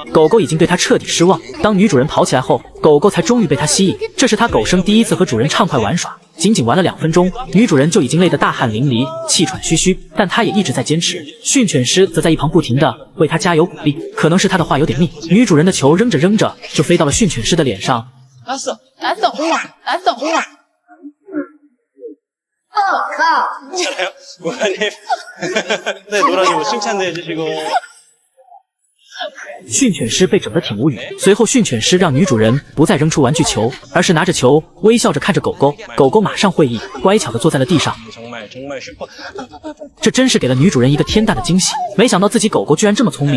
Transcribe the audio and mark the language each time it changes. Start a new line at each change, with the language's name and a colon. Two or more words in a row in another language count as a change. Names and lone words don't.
Chinese: 狗狗已经对它彻底失望。当女主人跑起来后，狗狗才终于被它吸引。这是它狗生第一次和主人畅快玩耍。仅仅玩了2分钟，女主人就已经累得大汗淋漓、气喘吁吁，但她也一直在坚持。训犬师则在一旁不停地为她加油鼓励。可能是她的话有点密，女主人的球扔着扔着就飞到了训犬师的脸上。
Korean: 괜찮아요? 고객님. 네, 노라님 칭찬도 해주시고.
Chinese: 训犬师被整得挺无语，随后训犬师让女主人不再扔出玩具球，而是拿着球微笑着看着狗狗，狗狗马上会意，乖巧地坐在了地上。这真是给了女主人一个天大的惊喜，没想到自己狗狗居然这么聪明。